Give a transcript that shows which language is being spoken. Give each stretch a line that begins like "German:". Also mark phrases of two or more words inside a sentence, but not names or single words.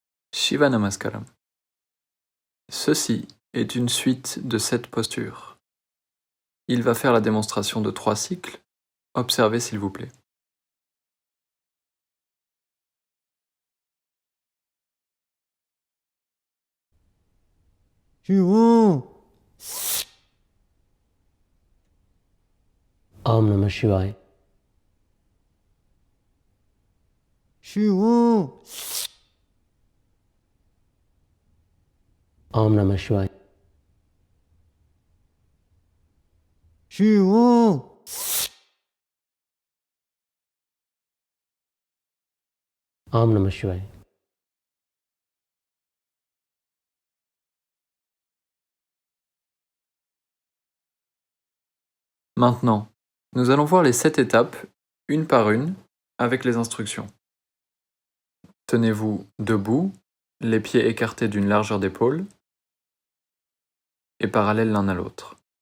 French: Shiva Namaskaram. Ceci est une suite de 7 postures. Il va faire la démonstration de 3 cycles. Observez s'il vous plaît.
Sanskrit: ॐ नमः शिवाय. ॐ नमः शिवाय. ॐ नमः शिवाय.
French: Maintenant, nous allons voir les 7 étapes, une par une, avec les instructions. Tenez-vous debout, les pieds écartés d'une largeur d'épaule et parallèles l'un à l'autre.